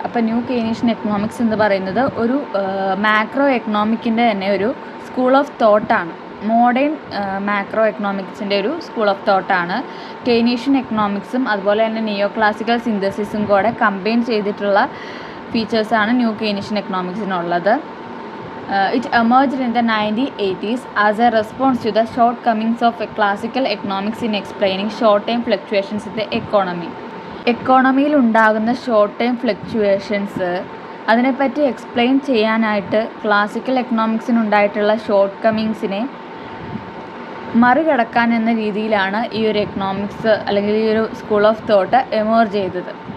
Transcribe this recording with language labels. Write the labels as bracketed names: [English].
[Malayalam] അപ്പോൾ new Keynesian economics എന്ന് പറയുന്നത് ഒരു മാക്രോ എക്കണോമിക്കിൻ്റെ തന്നെ ഒരു സ്കൂൾ ഓഫ് തോട്ടാണ്. മോഡേൺ മാക്രോ എക്കണോമിക്സിൻ്റെ ഒരു സ്കൂൾ ഓഫ് തോട്ടാണ്. കെയ്നീഷ്യൻ എക്കണോമിക്സും അതുപോലെ തന്നെ നിയോ ക്ലാസിക്കൽ സിന്തസിസും കൂടെ കമ്പൈൻ ചെയ്തിട്ടുള്ള ഫീച്ചേഴ്സാണ് new Keynesian എക്കണോമിക്സിനുള്ളത്. [English] It emerged in the 1980s as a response to the shortcomings of classical economics in explaining short-term fluctuations in the economy. [Malayalam] എക്കോണമിയിൽ ഉണ്ടാകുന്ന short time fluctuations അതിനെപ്പറ്റി explain ചെയ്യാനായിട്ട് classical എക്കണോമിക്സിനുണ്ടായിട്ടുള്ള short കമ്മിങ്സിനെ മറികടക്കാൻ എന്ന രീതിയിലാണ് ഈ ഒരു എക്കണോമിക്സ് അല്ലെങ്കിൽ ഈ ഒരു സ്കൂൾ ഓഫ് തോട്ട് എമേർജ് ചെയ്തത്.